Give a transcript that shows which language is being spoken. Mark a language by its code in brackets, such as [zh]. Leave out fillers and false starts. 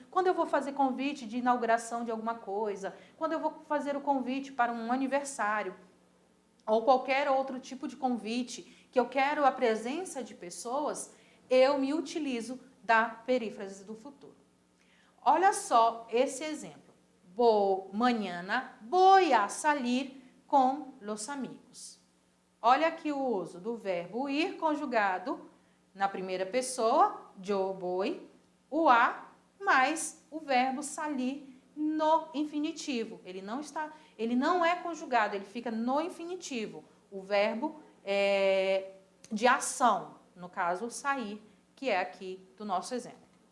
[pt] Quando eu vou fazer convite de inauguração de alguma coisa, quando eu vou fazer o convite para um aniversário, ou qualquer outro tipo de convite, que eu quero a presença de pessoas, eu me utilizo da perífrase do futuro. Olha só esse exemplo. [es] Mañana voy a salir con los amigos. [pt] Olha aqui o uso do verbo ir conjugado na primeira pessoa, [es] yo voy, [pt] o a, mais o verbo salir no infinitivo. Ele não é conjugado, ele fica no infinitivo. O verbo de ação, no caso, sair, que é aqui do nosso exemplo.